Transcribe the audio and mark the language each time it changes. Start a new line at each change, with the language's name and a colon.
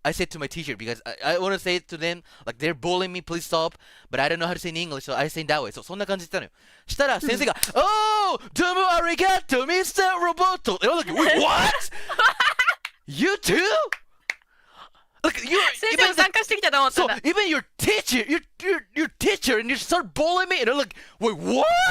English: I said to my teacher because I want to say it to them like they're bullying me, please stop, but I don't know how to say in English, so I say it that way.
Japanese: そんな感じで言ったのよ。したら先生が、Oh! どうもありがとう Mr.
English: Roboto. And I was like, wait, what? You too? Like,
Japanese: 先生も参加してきたと思ったんだ。
English: So even your teacher and you start bullying me and I'm like, wait, what?